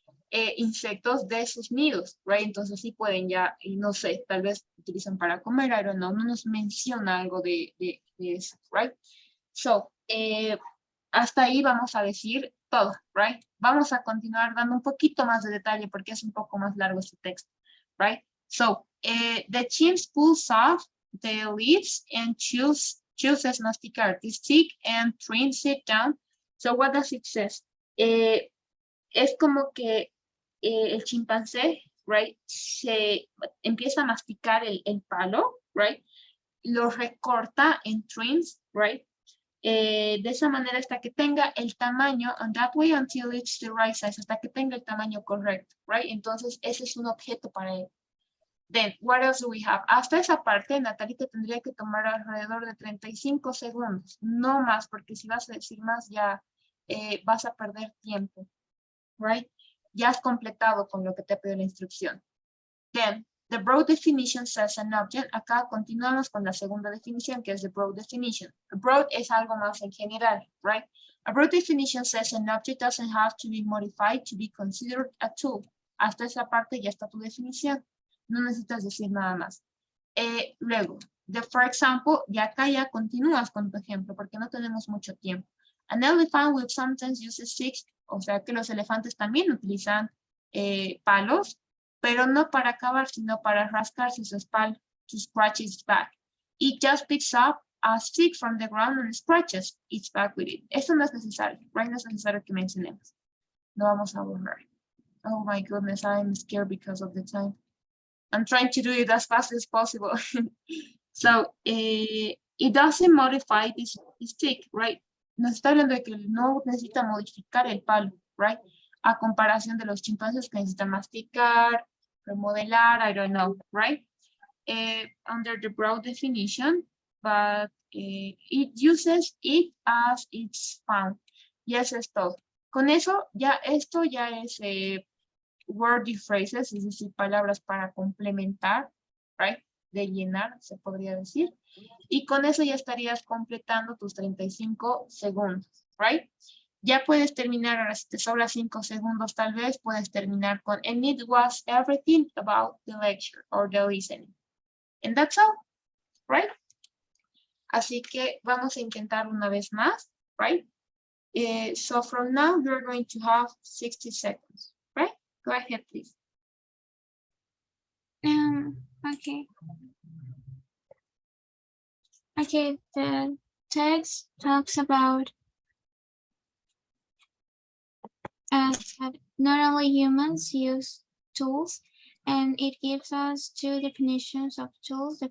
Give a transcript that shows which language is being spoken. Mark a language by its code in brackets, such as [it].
[es] Insectos de sus nidos, right? Entonces sí pueden ya, no sé, tal vez utilizan para comer, [en] I don't know, [es] no nos menciona algo de eso, right? So, hasta ahí vamos a decir todo, right? Vamos a continuar dando un poquito más de detalle porque es un poco más largo este texto, right? [en] So, the chimp pulls off the leaves and chooses masticar the stick and trims it down. So, what does it say? [es] Es como que el chimpancé, right, se empieza a masticar el palo, right, lo recorta en trims, right, de esa manera hasta que tenga el tamaño, [en] and that way until it's the right size, [es] hasta que tenga el tamaño correcto, right, entonces ese es un objeto para él. [en] Then, what else do we have? [es] Hasta esa parte, Natalie, te tendría que tomar alrededor de 35 segundos, no más, porque si vas a decir más ya vas a perder tiempo, right? Ya has completado con lo que te pidió la instrucción. [en] Then, the broad definition says an object. [es] Acá continuamos con la segunda definición, que es [en] the broad definition. [es] Broad es algo más en general, right? [en] A broad definition says an object doesn't have to be modified to be considered a tool. [es] Hasta esa parte ya está tu definición. No necesitas decir nada más. Luego, for example, y acá ya continúas con tu ejemplo, porque no tenemos mucho tiempo. [en] An elephant will sometimes use sticks, [es] o sea que los elefantes también utilizan palos, pero no para cavar, sino para rascarse su espalda, [en] to scratch its back. It just picks up a stick from the ground and scratches its back with it. [es] Eso no es necesario, right? No es necesario que mencionemos. Lo vamos a borrar. [en] Oh my goodness, I'm scared because of the time. I'm trying to do it as fast as possible. So, it doesn't modify this stick, right? [es] Nos está hablando de que no necesita modificar el palo, right? A comparación de los chimpancés que necesitan masticar, remodelar, [en] I don't know, [es] right? [en] Under the broad definition, but it uses it as it's found. [es] Y eso es todo. Con eso, ya esto ya es wordy phrases, es decir, palabras para complementar, right? De llenar, se podría decir. Y con eso ya estarías completando tus 35 segundos, right? Ya puedes terminar, ahora si te sobra 5 segundos tal vez, puedes terminar con [en] and it was everything about the lecture or the listening. And that's all, right? [es] Así que vamos a intentar una vez más. [en] right? So from now, you're going to have 60 seconds, right? Go ahead, please. Okay. Okay, the text talks about that not only humans use tools, and it gives us two definitions of tools.